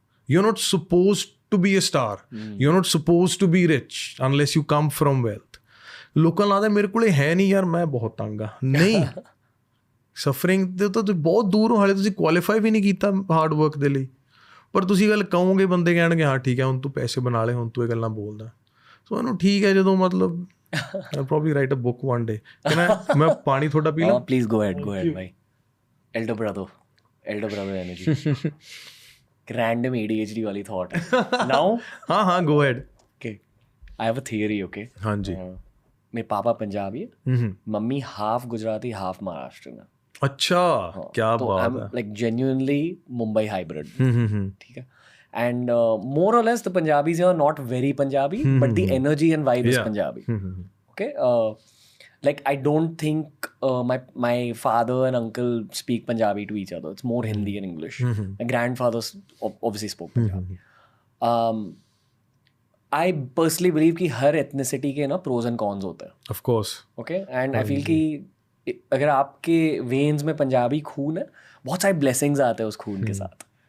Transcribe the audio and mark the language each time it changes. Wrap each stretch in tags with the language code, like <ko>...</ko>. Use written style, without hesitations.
<en>You are not supposed to be a star, you are not supposed to be rich unless you come from wealth.</en> <pa>ਲੋਕਾਂ ਨੂੰ ਲੱਗਦਾ ਮੇਰੇ ਕੋਲ ਹੈ ਨਹੀਂ ਯਾਰ, ਮੈਂ ਬਹੁਤ ਤੰਗ ਆ। ਨਹੀਂ, ਸਫਰਿੰਗ ਦੇ ਤਾਂ ਤੁਸੀਂ ਬਹੁਤ ਦੂਰ ਹੋ, ਹਾਲੇ ਤੁਸੀਂ ਕੁਆਲੀਫਾਈ ਵੀ ਨਹੀਂ ਕੀਤਾ ਹਾਰਡ ਵਰਕ ਦੇ ਲਈ, ਪਰ ਤੁਸੀਂ ਗੱਲ ਕਹੋਗੇ, ਬੰਦੇ ਕਹਿਣਗੇ ਹਾਂ ਠੀਕ ਹੈ ਹੁਣ ਤੂੰ ਪੈਸੇ ਬਣਾ ਲਏ, ਹੁਣ ਤੂੰ ਇਹ ਗੱਲਾਂ ਬੋਲਦਾ। ਸੋ ਇਹਨੂੰ ਠੀਕ ਹੈ, ਜਦੋਂ ਮਤਲਬ</pa> <en>I'll probably write a book one day.</en> <pa>ਮੈਂ ਪਾਣੀ ਥੋੜਾ ਪੀ ਲਾਂ?</pa> <en>Please go ahead bhai. Elder brother energy. Random ADHD वाली thought now. हाँ go ahead. Okay, I have a theory. Okay,</en> <hi>हाँ जी। मेरे पापा पंजाबी है, mummy half Gujarati half Maharashtra में। अच्छा, क्या बात है।</hi> <en>Like genuinely Mumbai hybrid.</en> <hi>ठीक है।</hi> <en>And more or less the Punjabis are not very Punjabi, but the energy and vibe is Punjabi. Okay, like I don't think my father and uncle speak Punjabi to each other. It's more Hindi and English. My grandfather obviously spoke Punjabi. I personally believe</en> <hi>कि हर ethnicity के ना</hi> <en>pros and cons</en> <hi>होते हैं.</hi> <en>Of course. Okay, and I feel</en> <hi>कि अगर आपके veins में पंजाबी खून है, बहुत सारे blessings आते हैं उस खून के साथ.</hi>